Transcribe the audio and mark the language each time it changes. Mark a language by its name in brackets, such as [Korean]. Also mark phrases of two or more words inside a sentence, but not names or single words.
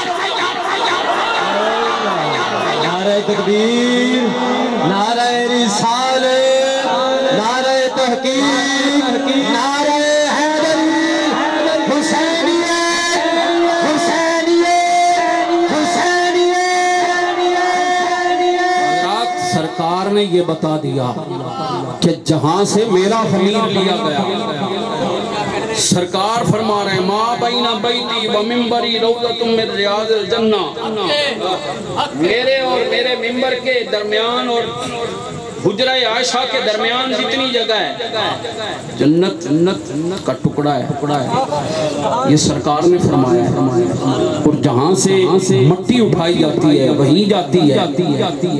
[Urdu] نعرہ تکبیر، نعرہ رسالت، نعرہ تحقیق، نعرہ حیدری، حسینیت، حسینیت، حسینیت۔ سرکار نے یہ بتا دیا کہ جہاں سے میرا خمیر لیا گیا، سرکار فرما رہے ہیں [Arabic] ما بین بیتی و منبری روضۃ من ریاض الجنہ، [Urdu] میرے اور میرے منبر کے درمیان اور حجرہ عائشہ کے درمیان جتنی جگہ ہے جنت کا ٹکڑا ہے، یہ سرکار نے فرمایا ہے۔ اور جہاں سے مٹی اٹھائی جاتی ہے وہیں جاتی ہے۔